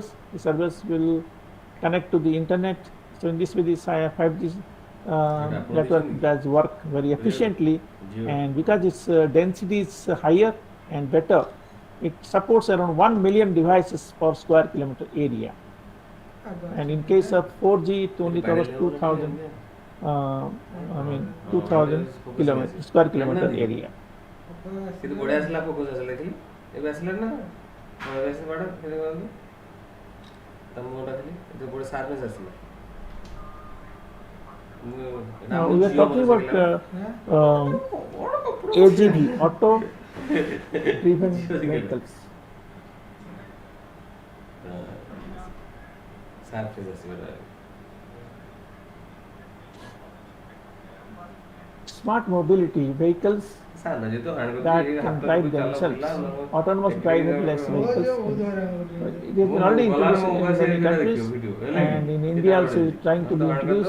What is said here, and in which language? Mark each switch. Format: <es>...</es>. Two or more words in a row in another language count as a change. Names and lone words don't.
<en>The servers will connect to the internet. So in this way, this 5G network does work very efficiently, and because its density is higher and better, it supports around 1 million devices per square kilometer area. And in case of 4G, it only covers 2,000 square kilometer area.</en> <or>କିନ୍ତୁ ବଢ଼ିଆ ଆସିଲା ଫୋକସ୍ ଆସିଲା ଦେଖିଲି ଏବେ ଆସିଲାନି ନା ହଁ ଏବେ ଆସିଲା ମ୍ୟାଡ଼ାମ୍ କେମିତି କରନ୍ତୁ ତମ ମୁହଁଟା ଥିଲି ଏବେ ଗୋଟେ ସାର୍ଭିସ୍ ଆସିଲା</or> <en>Now we are talking about AGV, auto driven vehicles.</en> <or>ସାର୍ଭିସ୍ ଆସିବ</or> <en>Smart mobility vehicles that can drive themselves, autonomous driverless vehicles. It has been already introduced in many countries, and in India also it's trying to be introduced.</en>